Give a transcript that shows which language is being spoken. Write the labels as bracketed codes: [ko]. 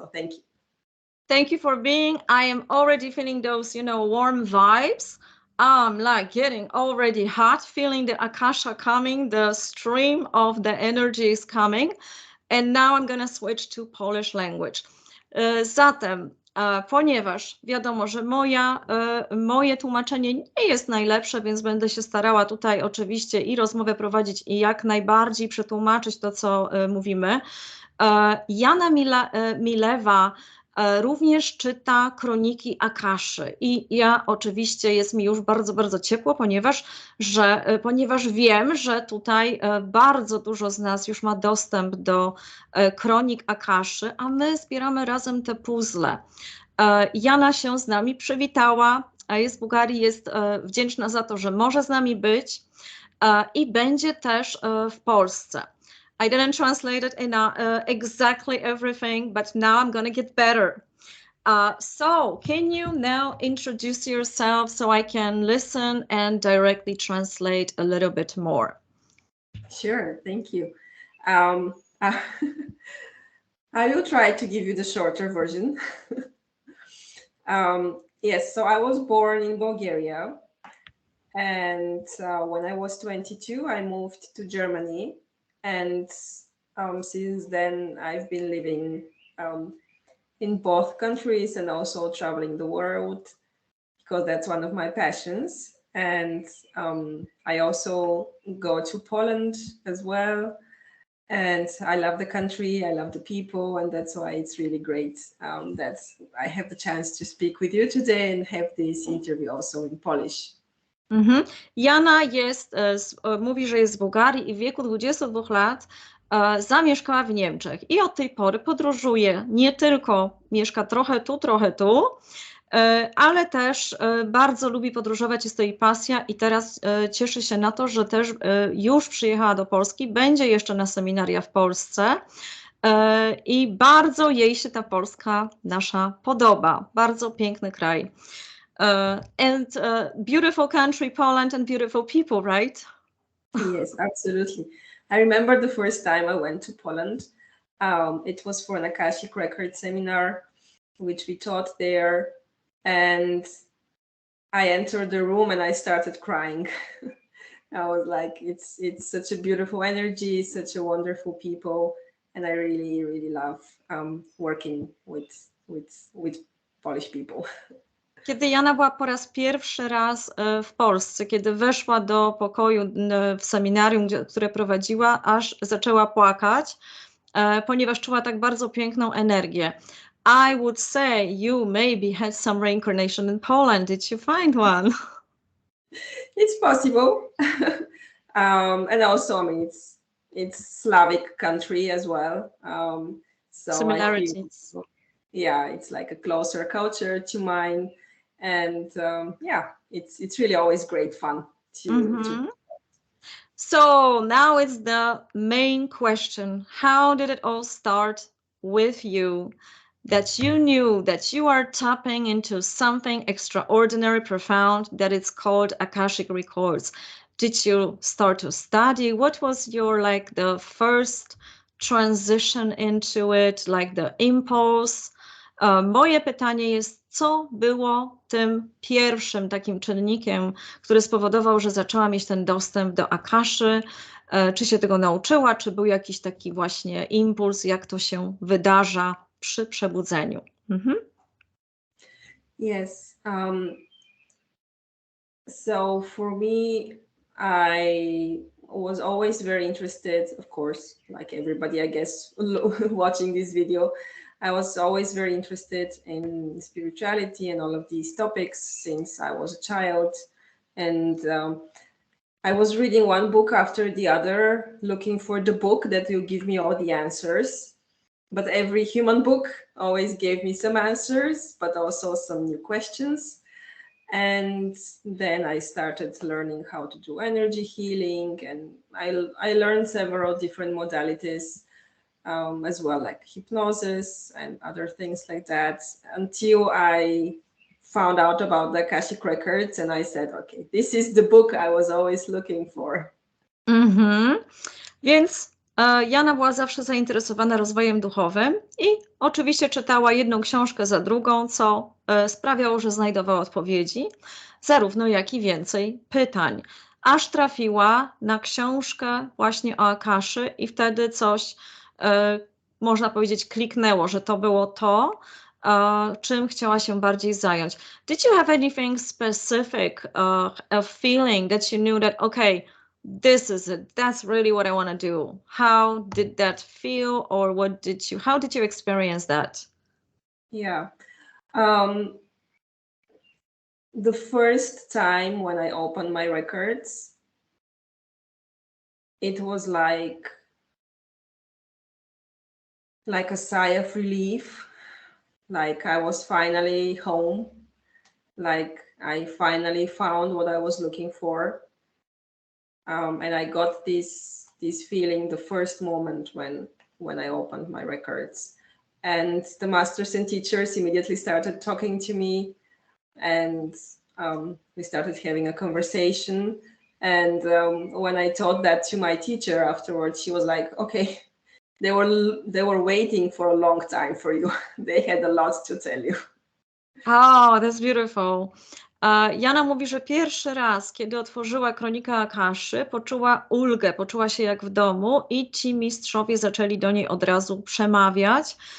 [en] So thank you. Thank you for being. I am already feeling those, warm vibes. I'm like getting already hot, feeling the Akasha coming, the stream of the energy is coming. And now I'm gonna switch to Polish language. [pl] Zatem, ponieważ wiadomo, że moje tłumaczenie nie jest najlepsze, więc będę się starała tutaj oczywiście i rozmowę prowadzić i jak najbardziej przetłumaczyć to, co mówimy. Yana Mileva również czyta Kroniki Akaszy i ja oczywiście jest mi już bardzo, bardzo ciepło, ponieważ wiem, że tutaj bardzo dużo z nas już ma dostęp do Kronik Akaszy, a my zbieramy razem te puzzle. Yana się z nami przywitała, jest z Bułgarii, jest wdzięczna za to, że może z nami być i będzie też w Polsce. [en] I didn't translate it in exactly everything, but now I'm going to get better. So can you now introduce yourself so I can listen and directly translate a little bit more? Sure, thank you. I will try to give you the shorter version. Yes, so I was born in Bulgaria, and when I was 22, I moved to Germany. And since then, I've been living in both countries and also traveling the world because that's one of my passions. And I also go to Poland as well. And I love the country, I love the people, and that's why it's really great that I have the chance to speak with you today and have this interview also in Polish. [pl] Yana mówi, że jest z Bułgarii i w wieku 22 lat zamieszkała w Niemczech i od tej pory podróżuje, nie tylko mieszka trochę tu, ale też bardzo lubi podróżować, jest to jej pasja i teraz cieszy się na to, że też już przyjechała do Polski, będzie jeszcze na seminaria w Polsce i bardzo jej się ta Polska nasza podoba, bardzo piękny kraj. [en] And beautiful country, Poland, and beautiful people, right? Yes, absolutely. I remember the first time I went to Poland. It was for an Akashic Records seminar, which we taught there. And I entered the room and I started crying. I was like, it's such a beautiful energy, such a wonderful people. And I really, really love working with Polish people. [pl] Kiedy Yana była po raz pierwszy raz w Polsce, kiedy weszła do pokoju w seminarium, które prowadziła, aż zaczęła płakać, ponieważ czuła tak bardzo piękną energię. [en] I would say you maybe had some reincarnation in Poland. Did you find one? It's possible. And also, I mean, it's Slavic country as well. So similarities. Yeah, it's like a closer culture to mine. And yeah, it's really always great fun to So now it's the main question. How did it all start with you? That you knew that you are tapping into something extraordinary, profound, that it's called Akashic Records. Did you start to study? What was your, like, the first transition into it, like the impulse? [pl] Moje pytanie jest, co było tym pierwszym takim czynnikiem, który spowodował, że zaczęła mieć ten dostęp do Akaszy? Czy się tego nauczyła, czy był jakiś taki właśnie impuls, jak to się wydarza przy przebudzeniu? [en] Yes. So for me, I was always very interested, of course, like everybody, I guess, watching this video. I was always very interested in spirituality and all of these topics since I was a child. And I was reading one book after the other, looking for the book that will give me all the answers. But every human book always gave me some answers, but also some new questions. And then I started learning how to do energy healing, and I learned several different modalities as well, like hypnosis and other things like that, until I found out about the Akashic Records, and I said, okay, this is the book I was always looking for. [pl] Więc Jana była zawsze zainteresowana rozwojem duchowym i oczywiście czytała jedną książkę za drugą, co sprawiało, że znajdowała odpowiedzi, zarówno jak i więcej pytań, aż trafiła na książkę właśnie o Akaszy i wtedy coś, można powiedzieć, kliknęło, że to było to, czym chciała się bardziej zająć. [en] Did you have anything specific, a feeling that you knew that, okay, this is it, that's really what I want to do? How did that feel, or how did you experience that? Yeah. The first time when I opened my records, it was like a sigh of relief, like I was finally home, like I finally found what I was looking for. And I got this feeling the first moment when I opened my records. And the masters and teachers immediately started talking to me, and we started having a conversation. And when I told that to my teacher afterwards, she was like, okay, they were waiting for a long time for you. They had a lot to tell you. Oh, that's beautiful. [pl] Jana mówi, że pierwszy raz, kiedy otworzyła Kronika Akaszy, poczuła ulgę, poczuła się jak w domu i ci mistrzowie zaczęli do niej od razu przemawiać.